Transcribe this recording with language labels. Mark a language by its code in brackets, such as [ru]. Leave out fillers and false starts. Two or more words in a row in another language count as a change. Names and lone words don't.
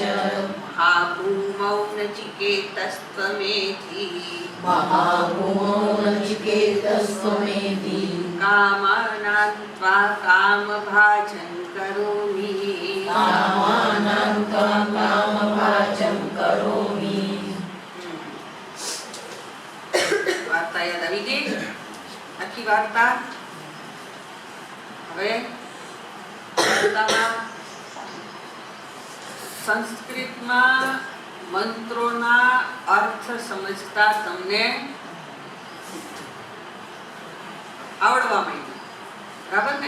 [sa] महाभूमौ नचिकेतस्त्वमेधि महाभूमो नचिकेतस्त्वमेधि कामानां त्वा कामभाजं करोमि कामानां त्वां कामभाजं करोमि. [gu] વાર્તા યાદ આવી ગઈ આખી વાર્તા. હવે વાર્તામાં સંસ્કૃતમાં મંત્રોના અર્થ સમજતા તમને આવડવા માંડ્યું, બરાબર ને?